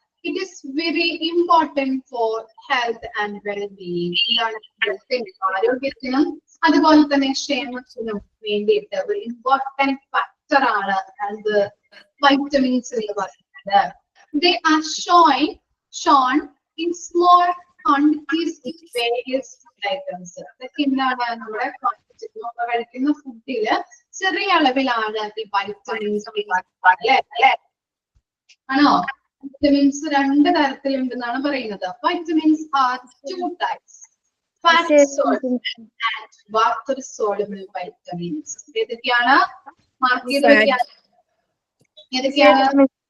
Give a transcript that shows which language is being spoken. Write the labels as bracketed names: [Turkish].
[English] It is very important for health and wellbeing. [Malayalam] എന്താണ്? ആരോഗ്യത്തിനും അതുപോലെ തന്നെ ക്ഷേമത്തിനും വേണ്ടിയിട്ട് ഒരു ഇമ്പോർട്ടൻറ്റ് ഫാക്ടർ ആണ് എന്ത്? വൈറ്റമിൻസ് എന്ന് പറയുന്നത്. [English] They are shown in small quantities in various items. [Malayalam] ഇതൊക്കെ എന്താണ്? നമ്മുടെ കഴിക്കുന്ന ഫുഡില് ചെറിയ അളവിലാണ് ഈ വൈറ്റമിൻസ് അല്ലേ? ആണോ? വൈറ്റമിൻസ് രണ്ട് തരത്തിലുണ്ടെന്നാണ് പറയുന്നത്. [English] Vitamins are 2 types. Fat soluble and water soluble vitamins. [Malayalam] ഏതൊക്കെയാണ്? മാർക്ക് ചെയ്ത് വെക്കാൻ. ഏതൊക്കെയാണ്?